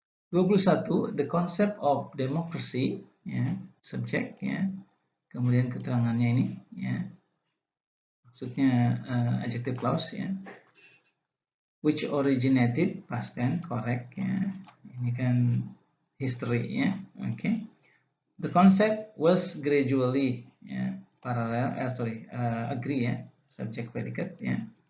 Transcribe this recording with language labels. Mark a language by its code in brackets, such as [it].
[en] 21, the concept of democracy, ya, subject, ya. [id] Kemudian keterangannya ini, ya. Maksudnya adjective clause, ya. [en] Which originated, past tense, correct, ya. [id] Ini kan [en] history, ya. Okay. The concept was gradually, ya, parallel, agree, ya, subject predicate, ya.